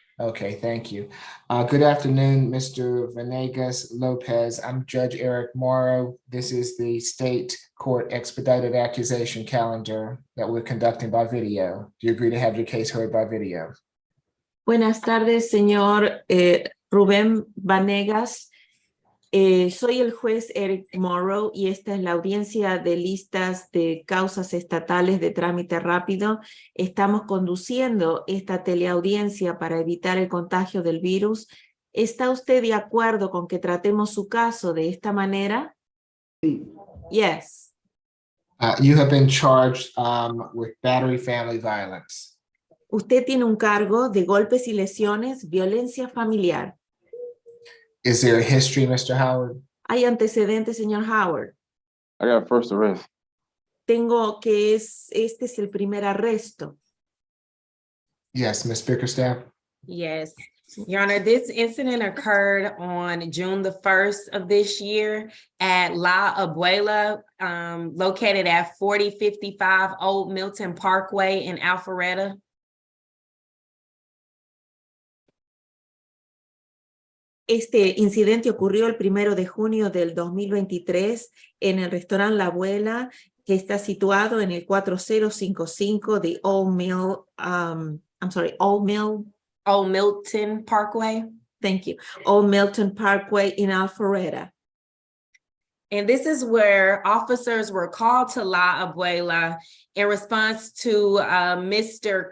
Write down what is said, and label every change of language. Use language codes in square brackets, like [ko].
[en] Okay, thank you. Good afternoon, Mr. Venegas Lopez. I'm Judge Eric Morrow. This is the state court expedited accusation calendar that we're conducting by video. Do you agree to have your case heard by video? [es] Buenas tardes, señor Rubén Vanegas. Soy el juez Eric Morrow y esta es la audiencia de listas de causas estatales de trámite rápido. Estamos conduciendo esta teleaudiencia para evitar el contagio del virus. ¿Está usted de acuerdo con que tratemos su caso de esta manera? [en] Yes. You have been charged with battery family violence. [es] Usted tiene un cargo de golpes y lesiones, violencia familiar. [en] Is there a history, Mr. Howard? [es] ¿Hay antecedentes, señor Howard? [en] I got a first arrest. [es] Tengo que este es el primer arresto. [en] Yes, Ms. Bickerstaff. Yes, Your Honor, this incident occurred on June the 1st of this year at La Abuela, located at 4055 Old Milton Parkway in Alpharetta. [es] Este incidente ocurrió el 1 de junio del 2023 en el restaurante La Abuela, que está situado en el 4055 de Old Milton Parkway. [en] Thank you. Old Milton Parkway in Alpharetta. And this is where officers were called to La Abuela in response to Mr.